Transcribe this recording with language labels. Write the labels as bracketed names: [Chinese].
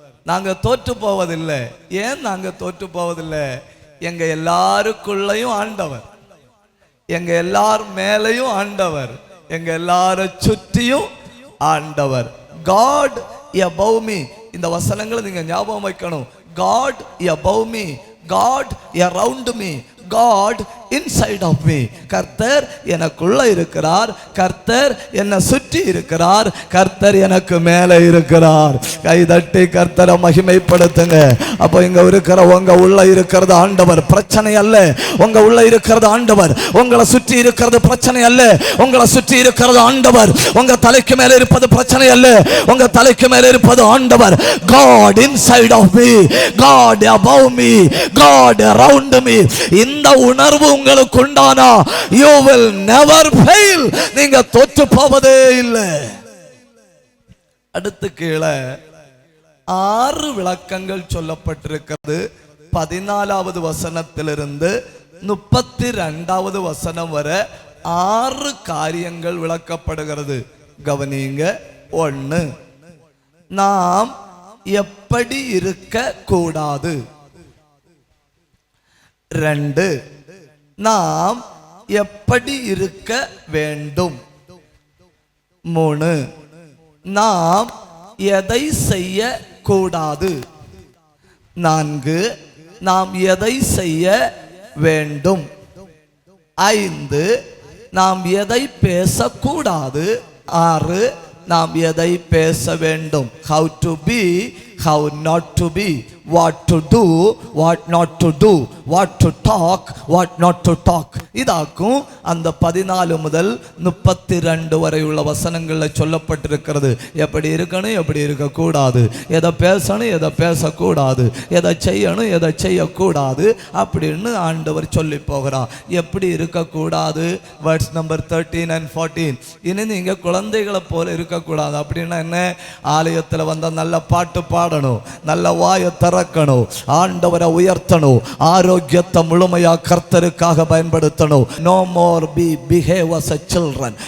[Tamil] நாங்க தோற்று போவதில்லை. ஏன் நாங்க தோற்று போவதில்லை? எங்க எல்லாருக்குள்ளையும் ஆண்டவர், எங்க எல்லார் மேலையும் ஆண்டவர், எங்க எல்லாரும் சுற்றியும் ஆண்டவர். [English] God above me. [Tamil] இந்த வசனங்களை நீங்க ஞாபகம் வைக்கணும். [English] God above me, God around me, God inside of me. [Tamil] கர்த்தர் எனக்குள்ள இருக்கிறார், கர்த்தர் என்னை சுற்றி இருக்கிறார், கர்த்தர் எனக்கு மேலே இருக்கிறார். கைதட்டி கர்த்தரை மகிமைப்படுத்துங்க. அப்போ இங்க இருக்கிற உங்க உள்ள இருக்கிறது ஆண்டவர், பிரச்சனை அல்ல. உங்க உள்ள இருக்கிறது ஆண்டவர், உங்களை சுற்றி இருக்கிறது பிரச்சனை அல்ல. உங்களை சுற்றி இருக்கிறது ஆண்டவர். உங்க தலைக்கு மேலே இருப்பது பிரச்சனை அல்ல. உங்க தலைக்கு மேலே இருப்பது ஆண்டவர். [English] God inside of me, God above me, God around me. [Tamil] இந்த உணர்வு உங்களுக்கு உண்டானா [English] you will never fail. [Tamil] நீங்க தோற்று போவதே இல்லை. அடுத்து கீழே 6 விளக்கங்கள் சொல்லப்பட்டிருக்கிறது. 14வது வசனத்திலிருந்து 32வது வசனம் வரை 6 காரியங்கள் விளக்கப்படுகிறது. கவனிங்க. 1, நாம் எப்படி இருக்க கூடாது. 2, நாம் எப்படி இருக்க வேண்டும். 3, நாம் எதை செய்ய கூடாது. 4, நாம் எதை செய்ய வேண்டும். 5 நாம் எதை பேசக்கூடாது, 6 நாம் எதை பேச வேண்டும். [English] how to be, how not to be, what to do, what not to do, what to talk, what not to talk. [Tamil] இதாக்கும் அந்த 14 முதல் 32 வரை உள்ள வசனங்கள்ல சொல்லப்பட்டிருக்கிறது. எப்படி இருக்கணும், எப்படி இருக்கக்கூடாது, எதை பேசணும், எதை பேசக்கூடாது, எதை செய்யணும், எதை செய்யக்கூடாது அப்படின்னு ஆண்டவர் சொல்லி போகிறார். எப்படி இருக்கக்கூடாது, வேர்ட்ஸ் நம்பர் 13 and 14. இனி நீங்க குழந்தைகளை போல இருக்கக்கூடாது. அப்படின்னா என்ன? ஆலயத்தில் வந்த நல்ல பாட்டு பாடணும், நல்ல வாயை திறக்கணும், ஆண்டவரை உயர்த்தணும், ஆரோக்கியத்தை முழுமையா கர்த்தருக்காக பயன்படுத்தணும். [English] No more behave as a children.